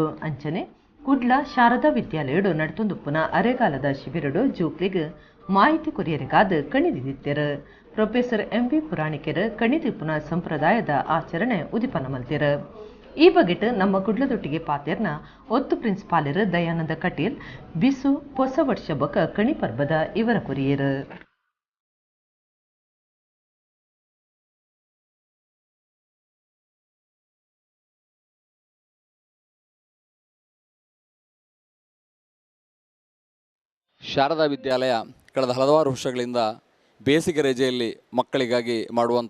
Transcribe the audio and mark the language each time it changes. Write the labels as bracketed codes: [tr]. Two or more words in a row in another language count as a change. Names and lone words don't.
[tcy] ಅಂಚನೆ ಕುಡ್ಲ ಶಾರದಾ ವಿದ್ಯಾಲಯಡು ನಡ್ತೊಂದುಪ್ಪುನ ಅರೆಗಾಲದ ಶಿಬಿರಡು ಜೂಕ್ಲಿಗ್ ಮಾಹಿತಿ ಕೊರಿಯರಿಗಾದ್ ಕಣಿದಿತ್ತೆರ್. ಪ್ರೊಫೆಸರ್ MV ಪುರಾಣಿಕೆರ್ ಕಣಿದಿಪ್ಪುನ ಸಂಪ್ರದಾಯದ ಆಚರಣೆ ಉದಿಪನ ಮಲ್ತೆರ್. ಈ ಬಗೆಟ್ ನಮ್ಮ ಕುಡ್ಲದೊಟ್ಟಿಗೆ ಪಾತೆರ್ನ ಒತ್ತು ಪ್ರಿನ್ಸಿಪಾಲರ್ ದಯಾನಂದ ಕಟೀಲ್ ಬಿಸು ಹೊಸ ವರ್ಷ ಬೊಕ ಕಣಿ ಪರ್ಬದ ಇವರ ಕೊರಿಯರ್. [kn] ಶಾರದಾ ವಿದ್ಯಾಲಯ ಕಳೆದ ಹಲವಾರು ವರ್ಷಗಳಿಂದ ಬೇಸಿಗೆ ರಜೆಯಲ್ಲಿ ಮಕ್ಕಳಿಗಾಗಿ ಮಾಡುವಂಥ